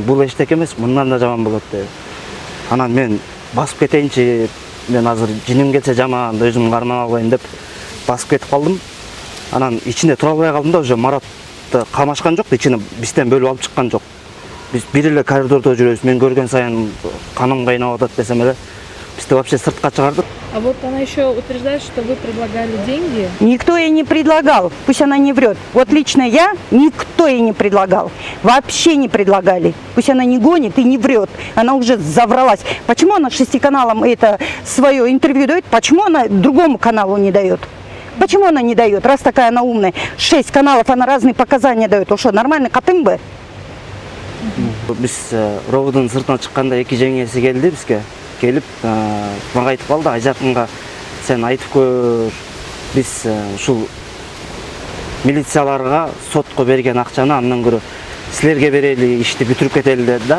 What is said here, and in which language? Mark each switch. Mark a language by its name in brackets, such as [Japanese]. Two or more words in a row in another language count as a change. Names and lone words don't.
[Kyrgyz] Бул эчтеке эмес, мындан да жаман болот деди. Анан мен басып кетейинчи, мен азыр жиним келсе жаман, өзүм кармап албайын деп басып кетип калдым. Анан ичинде тура албай калдым да, уже Маратты камашкан жок, ичине бизден бөлүп алып чыккан жок. Биз бир эле коридордо жүрөбүз. Мен көргөн сайын каным кайнап атат десем эле, бизди вообще сыртка чыгарды. [Russian] А вот она еще утверждает, что вы предлагали деньги. Никто ей не предлагал, пусть она не врет. Вот лично я, никто ей не предлагал, вообще не предлагали. Пусть она не гонит и не врет, она уже завралась. Почему она 6 каналам это свое интервью дает, почему она другому каналу не дает? Почему она не дает, раз такая она умная? 6 каналов, она разные показания дает. Что, нормально катың бы? [Kyrgyz] Биз ровдун сыртына чыкканда эки жеңеси келди бизге. Келип, мага айтып калды, Айжаркынга сен айтып көр, биз ушул милицияларга сотко берген акчаны андан көрө силерге берели, ишти бүтүрүп кетели деди да.